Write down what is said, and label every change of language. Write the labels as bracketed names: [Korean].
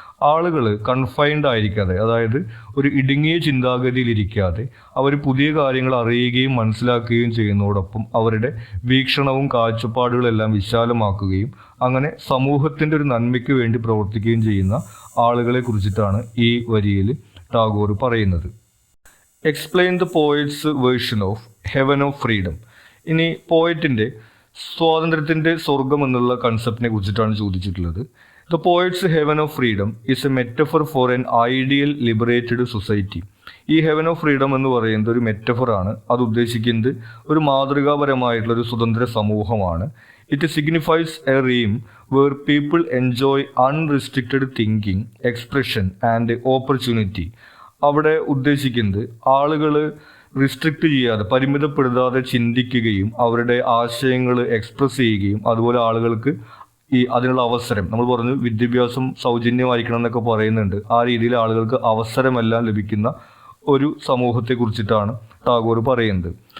[Malayalam] ആളുകൾ കൺഫൈൻഡ് ആയിരിക്കാതെ, അതായത് ഒരു ഇടുങ്ങിയ ചിന്താഗതിയിലിരിക്കാതെ അവർ പുതിയ കാര്യങ്ങൾ അറിയുകയും മനസ്സിലാക്കുകയും ചെയ്യുന്നതോടൊപ്പം അവരുടെ വീക്ഷണവും കാഴ്ചപ്പാടുകളെല്ലാം വിശാലമാക്കുകയും അങ്ങനെ സമൂഹത്തിൻ്റെ ഒരു നന്മയ്ക്ക് വേണ്ടി പ്രവർത്തിക്കുകയും ചെയ്യുന്ന ആളുകളെ കുറിച്ചിട്ടാണ് ഈ വരിയിൽ ടാഗോർ പറയുന്നത്. [English] Explain the poet's version of heaven of freedom. [Malayalam] ഇനി പോയറ്റിൻ്റെ സ്വാതന്ത്ര്യത്തിൻ്റെ സ്വർഗം എന്നുള്ള കൺസെപ്റ്റിനെ കുറിച്ചിട്ടാണ് ചോദിച്ചിട്ടുള്ളത്. [English] The poet's heaven of freedom is a metaphor for an ideal liberated society. [Malayalam] ഈ ഹെവൻ ഓഫ് ഫ്രീഡം എന്ന് പറയുന്നത് ഒരു മെറ്റഫറാണ്. അത് ഉദ്ദേശിക്കുന്നത് ഒരു മാതൃകാപരമായിട്ടുള്ള ഒരു സ്വതന്ത്ര സമൂഹമാണ്. [English] It signifies a realm where people enjoy unrestricted thinking, expression and opportunity. [Malayalam] അവിടെ ഉദ്ദേശിക്കുന്നത് ആളുകൾ റിസ്ട്രിക്റ്റ് ചെയ്യാതെ, പരിമിതപ്പെടുത്താതെ ചിന്തിക്കുകയും അവരുടെ ആശയങ്ങൾ എക്സ്പ്രസ് ചെയ്യുകയും അതുപോലെ ആളുകൾക്ക് അതിനുള്ള അവസരം, നമ്മൾ പറഞ്ഞു വിദ്യാഭ്യാസം സൗജന്യമായിരിക്കണം എന്നൊക്കെ പറയുന്നുണ്ട്, ആ രീതിയിൽ ആളുകൾക്ക് അവസരമെല്ലാം ലഭിക്കുന്ന ഒരു സമൂഹത്തെ കുറിച്ചിട്ടാണ് ടാഗോർ പറയുന്നത്.